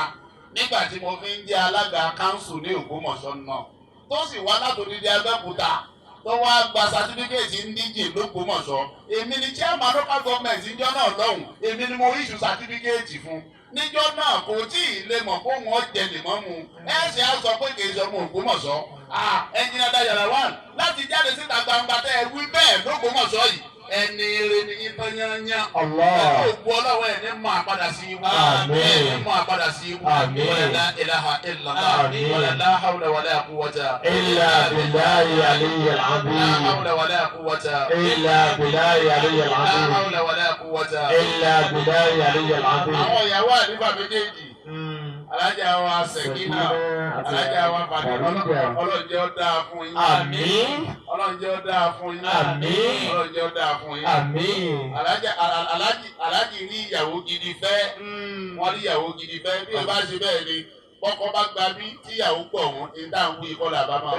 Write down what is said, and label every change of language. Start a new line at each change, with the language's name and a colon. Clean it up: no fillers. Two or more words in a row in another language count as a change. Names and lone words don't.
Yoruba: Nígbà tí mo fi ń jẹ́ alága kánsù ní Ògbómọ̀ṣọ́ náà tó sì wá látòdìdí Abẹ́òkúta tó wá gba sátífíkẹ́ẹ̀tì ndíjì l'Ógbómọ̀ṣọ́ èmi ni
English: chairman local government
Yoruba: níjọ́ náà lọ́hùn èmi ni mo issue sátífíkẹ́ẹ̀tì fún níjọ́ náà kò tí ì lè mọ̀ kó wọ́n jẹ lèmọ́mù ẹ̀sìn á sọ pé kì í sọ ọmọ Ògbómọ̀ṣọ́ ẹnjìnìá Dayọ̀ Lawal láti jáde síta gbangba tẹ́ ẹ wí bẹ́ẹ̀ l'Ógbómọ̀ṣọ́ yìí ẹni eré ni yín tán yányán. Ògbó ọlọ́wọ́ ẹ̀ ní mọ àpadà sí ibú. Ẹ̀ ní mọ àpadà sí ibú.
Arabic: ولا إله إلا الله. ولا حول ولا قوة. إلا بالله العلي العظيم. لا حول ولا قوة. إلا بالله العلي La azim. حول ولا قوة. إلا بالله العلي العظيم.
Yoruba: Àwọn ìyàwó àdìbà méjèèjì. Alájà wa Sẹ̀kínà, alájà wa Fàdé, Ọlọ́run jẹ́ ó dáa fún yín. Àmín. Ọlọ́run jẹ́ ó dáa fún yín. Àmín. Ọlọ́run jẹ́ ó dáa fún yín. Àmín. Alájì rí ìyàwó gidi fẹ́, wọ́n rí ìyàwó gidi fẹ́, bí o bá ṣe bẹ́ẹ̀ ni kọ́kọ́ bá gba bí tíyàwó pọ̀ wọ́n ní dáhùn wí kọ́lá bá máa sọ.